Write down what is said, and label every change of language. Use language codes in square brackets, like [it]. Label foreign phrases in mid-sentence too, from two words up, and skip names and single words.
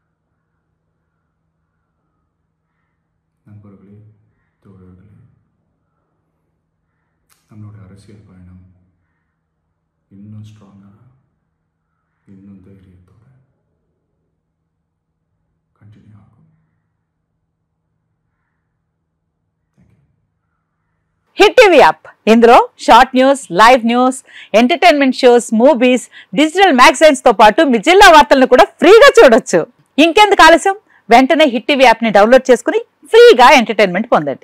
[ta] நண்பர்களே, தோழர்களே, நம்மளோட அரசியல் பயணம் இன்னும் ஸ்ட்ராங்காக, இன்னும் தைரியத்தோட கண்டினியூ ஆகும். [te] హిట్ టీవీ యాప్ ఇందులో షార్ట్ న్యూస్, లైవ్ న్యూస్, ఎంటర్టైన్మెంట్ షోస్, మూవీస్, డిజిటల్ మ్యాగజైన్స్ తో పాటు మీ జిల్లా వార్తలను కూడా ఫ్రీగా చూడొచ్చు. ఇంకెందుకు ఆలస్యం, వెంటనే హిట్ టీవీ యాప్ ని డౌన్లోడ్ చేసుకుని ఫ్రీగా ఎంటర్టైన్మెంట్ పొందండి.